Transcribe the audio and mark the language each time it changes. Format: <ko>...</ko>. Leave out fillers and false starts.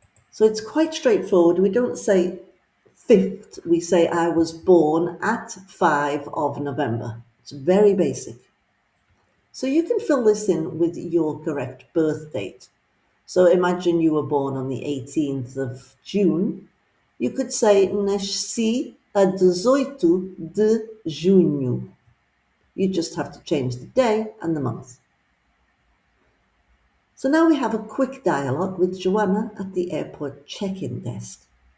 <en>So it's quite straightforward. We don't say 5th, we say I was born at 5 of November. It's very basic. So you can fill this in with your correct birth date. So imagine you were born on the 18th of June. You could say</en> <pt>nasci a 18 de junho.</pt> <en>You just have to change the day and the month. So now we have a quick dialogue with Joanna at the airport check-in desk.</en>